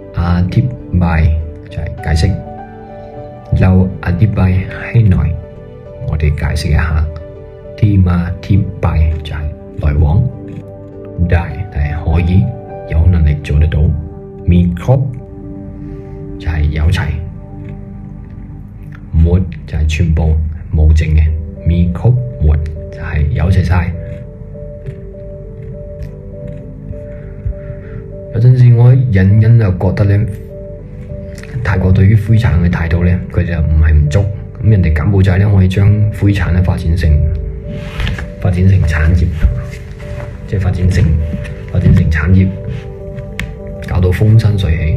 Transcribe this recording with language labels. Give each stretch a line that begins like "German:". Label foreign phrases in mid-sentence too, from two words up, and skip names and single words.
Cantonese: 阿貼拜就係解釋，留阿貼拜喺內，我哋解釋一下。提馬貼拜就係來往，大係可以有能力做得到，
Thai: มีครบ
Cantonese: 就係有齊， หมด就係全部冇剩嘅，
Thai: มีครบหมด
Cantonese: 就係有齊晒。有陣時我隱隱就覺得咧，泰國對於灰產嘅態度咧，佢就唔係唔足。咁人哋柬埔寨咧可以將灰產咧發展成產業，即係發展成產業，搞到風生水起。